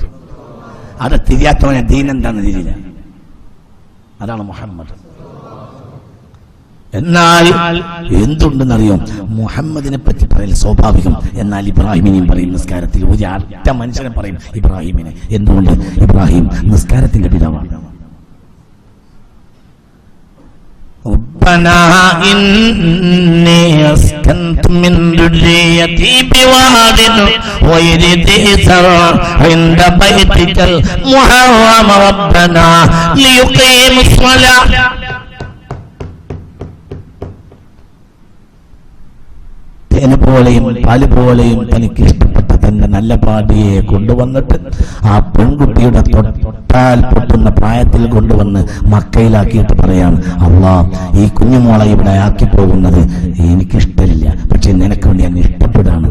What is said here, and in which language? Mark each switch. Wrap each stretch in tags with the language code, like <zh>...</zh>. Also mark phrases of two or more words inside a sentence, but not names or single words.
<ml>അത് തിരിയാത്തവനെ ദീൻ എന്താണെന്ന് തിരിയില്ല. അതാണ് മുഹമ്മദ്. എന്നാൽ എന്തുണ്ടെന്നറിയോ, മുഹമ്മദിനെ പറ്റി പറയൽ സ്വാഭാവികം. എന്നാൽ ഇബ്രാഹിമിനെയും പറയും നിസ്കാരത്തിൽ. ഒരൊറ്റ മനുഷ്യനെ പറയും ഇബ്രാഹിമിനെ. എന്തുകൊണ്ട്? ഇബ്രാഹിം നിസ്കാരത്തിന്റെ പിതാവാണ്.</ml> <ar>ربنا إني أسكنت من ذريتي بواد غير ذي زرع عند بيتك المحرم ربنا ليقيموا الصلاة.</ar> <ml>തേന പോലെയും പാല് പോലെയും തനിക്ക് ഇഷ്ടപ്പെട്ട തന്റെ നല്ല പാടിയെ കൊണ്ടുവന്നിട്ട് ആ പെൺകുട്ടിയുടെ തൊട്ടാൽ പൊട്ടുന്ന പ്രായത്തിൽ കൊണ്ടുവന്ന് മക്കയിലാക്കിയിട്ട് പറയാണ്, അള്ളാ, ഈ കുഞ്ഞുമോളെ ഇവിടെ ആക്കി പോകുന്നത് എനിക്കിഷ്ടമില്ല, പക്ഷെ നിനക്ക് വേണ്ടി ഞാൻ ഇഷ്ടപ്പെടാണ്.</ml>